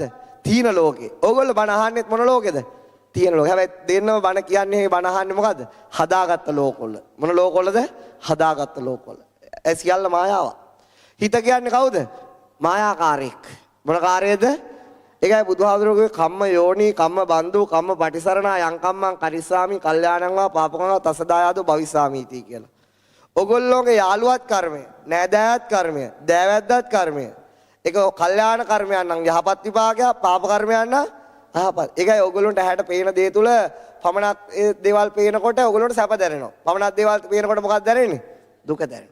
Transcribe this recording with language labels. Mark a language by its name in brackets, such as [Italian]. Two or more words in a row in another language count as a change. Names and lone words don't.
[Sinhala] තීන ලෝකේ. ඕගොල්ලෝ බණ අහන්නෙත් මොන ලෝකෙද? තීන ලෝකේ. හැබැයි දෙන්නම බණ කියන්නේ මේ බණ අහන්නේ මොකද්ද? හදාගත්ත ලෝකවල. මොන ලෝකවලද? හදාගත්ත ලෝකවල. ඒ සියල්ල මායාවක්. හිත කියන්නේ කවුද? මායාකාරයෙක්. මොන කාර්යයද? ඒකයි බුදුහාමුදුරුවෝගේ [Pali] කම්ම යෝනි කම්ම බන්දු කම්ම පටිසරණා යං කම්මං කරිස්සාමි කල්යාණං වා පාපකං වා තසදායාදෝ භවිස්සාමිති [Sinhala] කියලා. ඔගොල්ලෝගේ යාළුවත් කර්මය, නෑදෑයත් කර්මය, දෑවැද්දත් කර්මය. ඒක කල්යාණ කර්මයන් නම් යහපත් විපාකයක්, පාප කර්මයන් නම් අහපත්. ඒකයි ඔයගොල්ලන්ට ඇහැට පේන දේ තුල පමණක් ඒ දේවල් පේනකොට ඔයගොල්ලන්ට සැප දැනෙනවා. පමණක් දේවල් පේනකොට මොකක්ද දැනෙන්නේ? දුක දැනෙනවා.